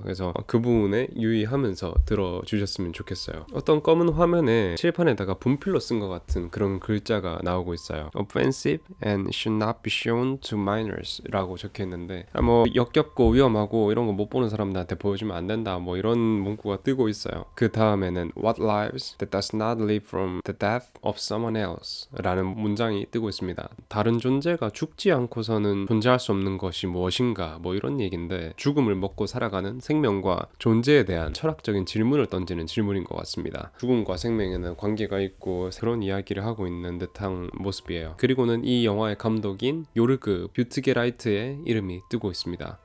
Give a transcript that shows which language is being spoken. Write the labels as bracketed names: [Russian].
[Korean] 그래서 그 부분에 유의하면서 들어주셨으면 좋겠어요. 어떤 검은 화면에 칠판에다가 분필로 쓴 것 같은 그런 글자가 나오고 있어요. [English] Offensive and should not be shown to minors [Korean] 라고 적혀 있는데, 뭐 역겹고 위험하고 이런 거 못 보는 사람들한테 보여주면 안 된다, 뭐 이런 문구가 뜨고 있어요. 그 다음에는 [English] What lives that does not live from the death of someone else [Korean] 라는 문장이 뜨고 있습니다. 다른 존재가 죽지 않고서는 존재할 수 없는 것이 무엇인가, 뭐 이런 얘기인데, 죽음을 먹고 살아가는 생명과 존재에 대한 철학적인 질문을 던지는 질문인 것 같습니다. 죽음과 생명에는 관계가 있고 그런 이야기를 하고 있는 듯한 모습이에요. 그리고는 이 영화의 감독인 요르그 뷰트게라이트의 이름이 뜨고 있습니다.